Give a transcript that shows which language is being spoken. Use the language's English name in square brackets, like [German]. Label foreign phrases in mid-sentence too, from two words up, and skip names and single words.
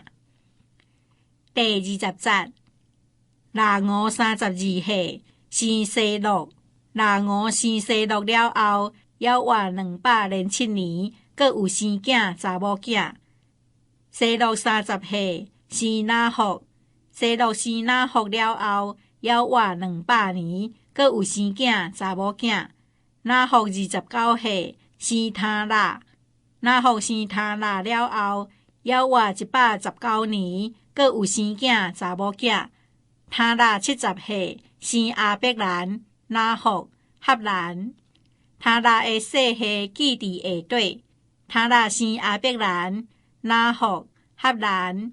[Min Nan Chinese] 第20節，拿俄32歲生西錄，拿俄生西錄了後，還活207年，閣有生囝查某囝。西錄30歲生拿福，西錄生拿福了後，還活200年，閣有生囝查某囝。拿福29 歲生他拉，拿福生他拉了後，還活119年，閣有生囝查某囝。他拉70歲生亞伯蘭、拿福、合蘭。他拉的細歲記佇下底，他拉生亞伯蘭、拿福、合蘭。